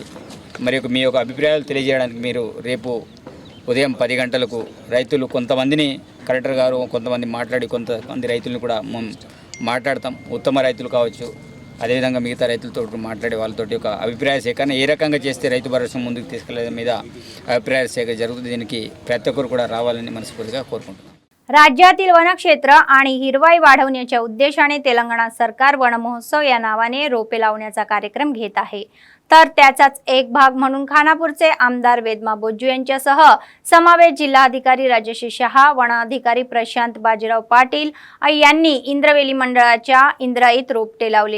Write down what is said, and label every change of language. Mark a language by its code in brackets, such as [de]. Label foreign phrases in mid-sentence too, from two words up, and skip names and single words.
[te] మరి మీ యొక్క అభిప్రాయాలు తెలియజేయడానికి మీరు రేపు ఉదయం 10 గంటలకు రైతులు కొంతమందిని కలెక్టర్ గారు కొంతమంది మాట్లాడి కొంతమంది రైతులను కూడా మాట్లాడతాం. ఉత్తమ రైతులు కావచ్చు, అదేవిధంగా మిగతా రైతులతో మాట్లాడే వాళ్ళతోటి ఒక అభిప్రాయ సేకరణ ఏ రకంగా చేస్తే రైతు భరోసా ముందుకు తీసుకెళ్లే మీద అభిప్రాయ సేకరణ జరుగుతుంది. దీనికి ప్రతి ఒక్కరు కూడా రావాలని మనస్ఫూర్తిగా కోరుకుంటున్నాం. [mr] राज्यातील वनक्षेत्र आणि हिरवाई वाढवण्याच्या उद्देशाने तेलंगणा सरकार वन महोत्सव या नावाने रोपे लावण्याचा कार्यक्रम घेत आहे. तर त्याचाच एक भाग म्हणून खानापूरचे आमदार वेदमा बोज्जू यांच्यासह समावेश जिल्हाधिकारी राजेश शहा, वन अधिकारी प्रशांत बाजीराव पाटील यांनी इंद्रवेली मंडळाच्या इंद्राईत रोपटे लावले.